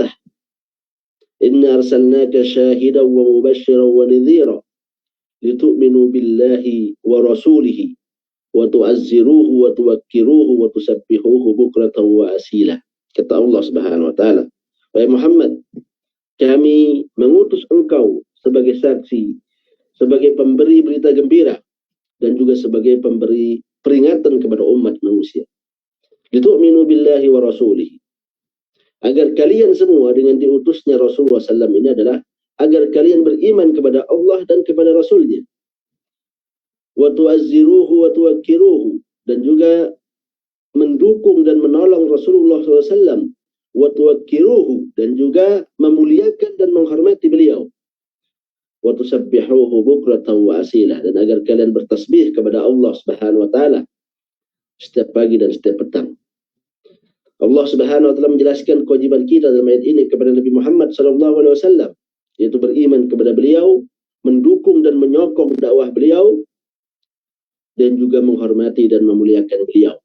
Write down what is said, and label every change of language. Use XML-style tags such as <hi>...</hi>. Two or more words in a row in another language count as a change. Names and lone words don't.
<ar>إنا أرسلناك شاهدا ومبشرا ونذيرا لتؤمنوا بالله ورسوله وتعزروه وتوقروه وتسبحوه بكرة وأصيلا.</ar> <id>Kata Allah</id> <ar>سبحانه وتعالى,</ar> <id>wahai Muhammad, kami mengutus engkau sebagai saksi, sebagai pemberi berita gembira, dan juga sebagai pemberi peringatan kepada umat manusia.</id> <ar>لتؤمنوا بالله ورسوله,</ar> <id>agar kalian semua dengan diutusnya Rasulullah SAW ini adalah agar kalian beriman kepada Allah dan kepada Rasulnya.</id> <ar>وتعزروه وتوقروه,</ar> <id>dan juga mendukung dan menolong Rasulullah SAW.</id> <ar>وتوقروه,</ar> <id>dan juga memuliakan dan menghormati beliau.</id> <ar>وتسبحوه بكرة وأصيلا,</ar> <id>dan agar kalian bertasbih kepada Allah</id> <ar>سبحانه وتعالى</ar> <id>setiap pagi dan setiap petang. Allah</id> <ar>سبحانه وتعالى</ar> <id>menjelaskan kewajiban kita dalam ayat ini kepada Nabi Muhammad SAW, yaitu beriman kepada beliau, mendukung dan menyokong dakwah beliau, dan juga menghormati dan memuliakan beliau.</id>